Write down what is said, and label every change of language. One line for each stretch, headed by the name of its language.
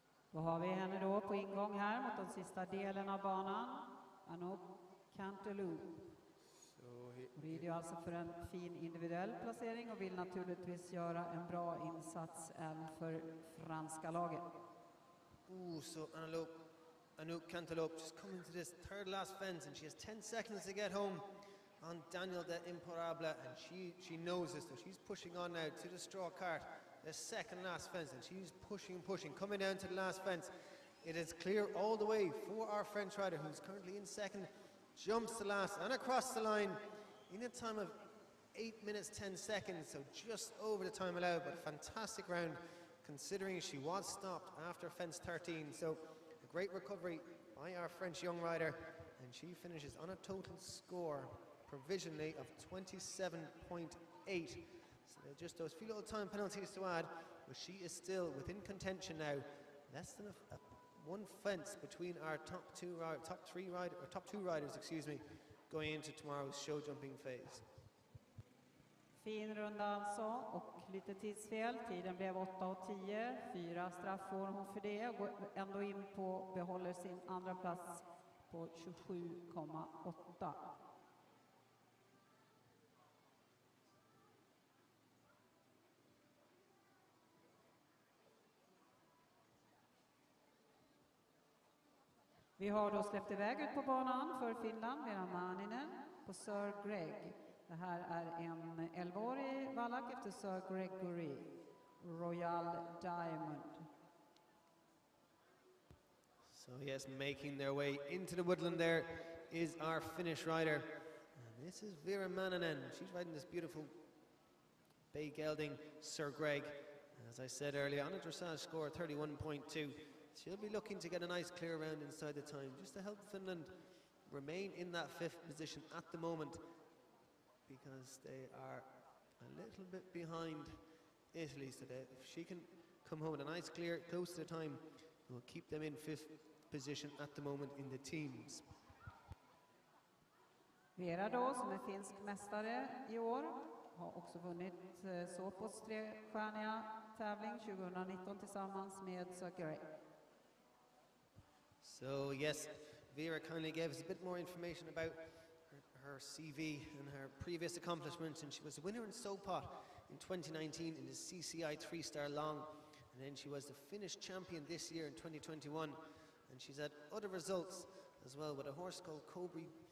Swedish: Då har vi henne då på ingång här mot den sista delen av banan. Anouk Cantelou. Rider ju alltså för en fin individuell placering och vill naturligtvis göra en bra insats även för franska laget.
English: So Anouk Cantelou just coming to this third last fence, and she has 10 seconds to get home on Daniel de Imparable, and she knows this, so she's pushing on now to the straw cart, the second last fence, and she's pushing, coming down to the last fence. It is clear all the way for our French rider, who's currently in second, jumps the last and across the line in a time of 8 minutes 10 seconds, so just over the time allowed, but a fantastic round considering she was stopped after fence 13. So a great recovery by our French young rider, and she finishes on a total score provisionally of 27.8. So just those few little time penalties to add, but she is still within contention now. Less than one fence between our top two riders, excuse me, going into tomorrow's show jumping phase.
Swedish: Fin runda alltså och lite tidsfel. Tiden blev 8:10. 4 straff får hon för det. Går ändå in på, behåller sin andra plats på 27,8. Vi har då släppt iväg ut på banan för Finland, Vera Maninen på Sir Greg. Det här är en 11-årig vallack efter Sir Gregory, Royal Diamond.
English: So yes, making their way into the woodland there is our Finnish rider. And this is Vera Maninen. She's riding this beautiful bay gelding Sir Greg. As I said earlier, on a dressage score 31.2. She'll be looking to get a nice clear round inside the time, just to help Finland remain in that 5th position at the moment. because they are a little bit behind Italy. So if she can come home with a nice clear close to the time, it will keep them in 5th position at the moment in the teams.
Swedish: Vera då, som är finsk mästare i år, har också vunnit Såpos trestjärniga tävling 2019 tillsammans med Segersjö.
English: So yes, Vera kindly gave us a bit more information about her CV and her previous accomplishments, and she was a winner in Sopot in 2019 in the CCI 3-star long, and then she was the Finnish champion this year in 2021, and she's had other results as well with a horse called Cobry.